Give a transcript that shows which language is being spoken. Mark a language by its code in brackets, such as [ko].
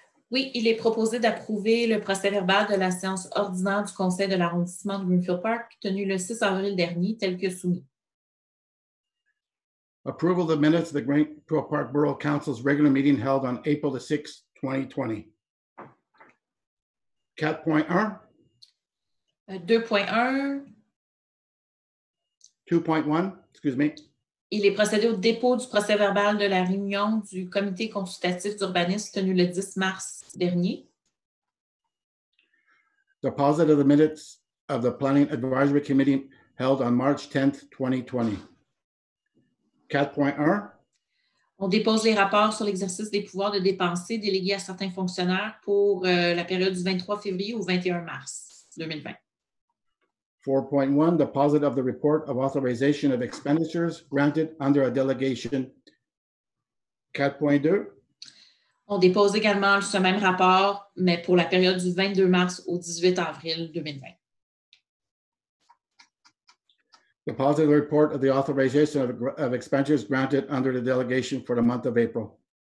[fr] Oui, il est proposé d'approuver le procès-verbal de la séance ordinaire du conseil de l'arrondissement de Greenfield Park tenue le 6 avril dernier, tel que soumis. [en] Approval of the minutes of the Greenfield Park Borough Council's regular meeting held on April the 6th, 2020. 4.1. 2.1. 2.1, excuse me. [fr] Il est procédé au dépôt du procès-verbal de la réunion du comité consultatif d'urbanisme tenue le 10 mars dernier. [en] Deposit of the minutes of the Planning Advisory Committee held on March 10th, 2020. 4.1. [fr] On dépose les rapports sur l'exercice des pouvoirs de dépenser délégués à certains fonctionnaires pour la période du 23 février au 21 mars 2020. [en] 4.1, deposit of the report of authorization of expenditures granted under a delegation. 4.2. [fr] On dépose également ce même rapport, mais pour la période du 22 mars au 18 avril 2020. [en] Deposit the report of the authorization of expenditures granted under the delegation for the month of April.